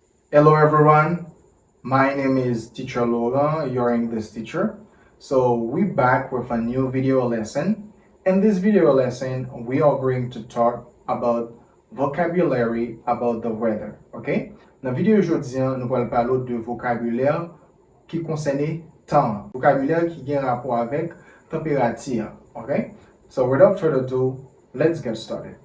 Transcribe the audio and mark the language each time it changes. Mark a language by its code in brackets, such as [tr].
[en] Hello everyone, my name is Teacher Laurent, your English teacher. So we're back with a new video lesson. In this video lesson, we are going to talk about vocabulary about the weather, okay? [fr] Dans la vidéo aujourd'hui, nous allons parler de vocabulaire qui concerne temps, vocabulaire qui a rapport avec température, okay? [en] So without further ado, let's get started.